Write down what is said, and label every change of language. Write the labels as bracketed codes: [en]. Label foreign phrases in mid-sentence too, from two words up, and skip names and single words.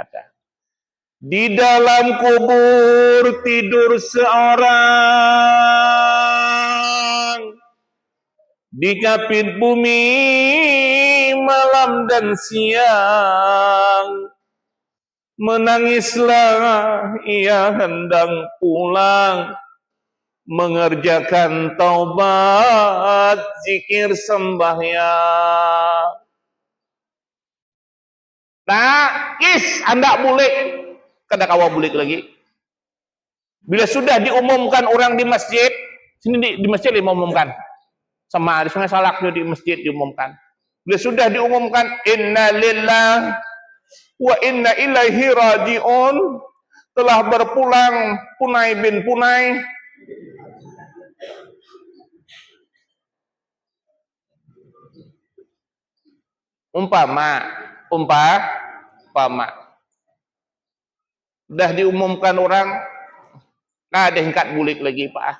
[ms] Di dalam kubur tidur seorang, di kapit bumi malam dan siang. Menangislah ia hendak pulang, mengerjakan taubat, zikir sembahyang. [bjn] Nangis hendak bulik, kada kawa bulik lagi. Bila sudah diumumkan orang di masjid, sini di masjid diumumkan, sama di Sungai Salak di masjid diumumkan. Bila sudah diumumkan [ar] إنا لله وإنا إليه راجعون, [bjn] telah berpulang Punai bin Punai, umpama udah diumumkan orang, nah ada hingkat bulik lagi Pak.